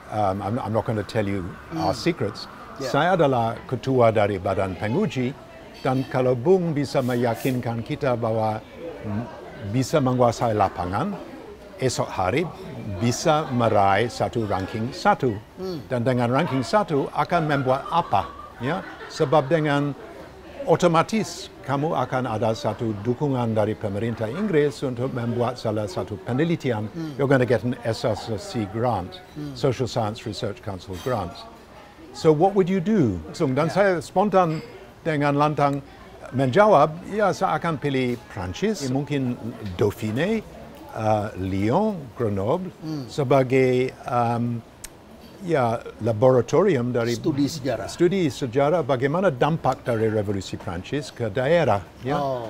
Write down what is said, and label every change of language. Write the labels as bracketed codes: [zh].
[en] I'm not going to tell you our secrets. [id] Saya adalah ketua dari badan penguji, dan kalau Bung bisa meyakinkan kita bahwa bisa menguasai lapangan, esok hari bisa meraih satu ranking 1. Dan dengan ranking 1 akan membuat apa? Ya? Sebab dengan otomatis kamu akan ada satu dukungan dari pemerintah Inggris untuk membuat salah satu penelitian. [en] You're going to get an SSC grant, Social Science Research Council grant. So what would you do? [id] Dan saya spontan dengan lantang menjawab, ya saya akan pilih Prancis, mungkin Dauphiné, Lyon, Grenoble sebagai ya laboratorium dari studi sejarah bagaimana dampak dari revolusi Prancis ke daerah, ya.